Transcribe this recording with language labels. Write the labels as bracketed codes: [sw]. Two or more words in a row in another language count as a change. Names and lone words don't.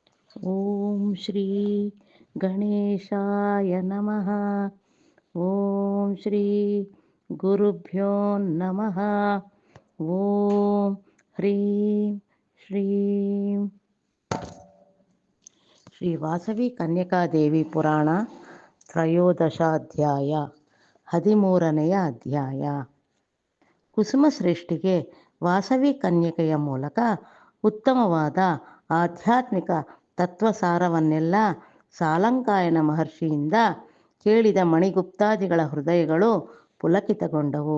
[sa] ಓಂ ಶ್ರೀ ಗಣೇಶಾಯ ನಮಃ. ಓಂ ಶ್ರೀ ಗುರುಭ್ಯೋ ನಮಃ. ಓಂ ಹ್ರೀಂ ಶ್ರೀಂ. [kn] ಶ್ರೀ ವಾಸವಿ ಕನ್ಯಕಾದೇವಿ ಪುರಾಣ ತ್ರಯೋದಶಾಧ್ಯಾಯ 13ನೆಯ ಅಧ್ಯಾಯ. ಕುಸುಮಶ್ರೇಷ್ಠಿಗೆ ವಾಸವಿ ಕನ್ಯಕೆಯ ಮೂಲಕ ಉತ್ತಮವಾದ ಆಧ್ಯಾತ್ಮಿಕ ತತ್ವಸಾರವನ್ನೆಲ್ಲ ಸಾಲಂಕಾಯನ ಮಹರ್ಷಿಯಿಂದ ಕೇಳಿದ ಮಣಿಗುಪ್ತಾದಿಗಳ ಹೃದಯಗಳು ಪುಲಕಿತಗೊಂಡವು.